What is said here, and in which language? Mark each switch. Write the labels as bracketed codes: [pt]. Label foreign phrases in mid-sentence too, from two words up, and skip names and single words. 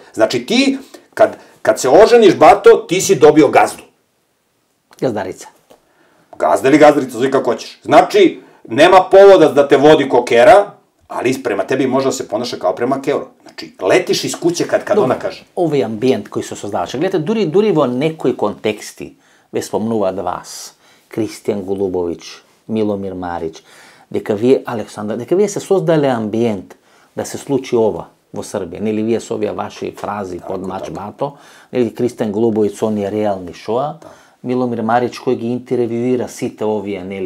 [sr] Znači, ti, kad se oženiš, bato, ti si dobio gazdu. Gazdarica. Gazda ili gazdarica, zove kako hoćeš. Znači, nema povoda da te vodi ko kera, ali prema tebi može da se ponaša kao prema keru. Znači, letiš iz kuće kad ona kaže. Ovaj ambijent koji se создаваше. [mk] Гледате, дури во некои контексти, ве спомнуваат вас, Кристијан Голубовиќ, Миломир Марич, дека вие се создале амбиент да се случи ова во Србија. Нели вие со овие ваши фрази под мач бато, нели Кристијан Голубовиќ со оние реални шоа, Миломир Марич кој ги интервјуира сите овие, нели,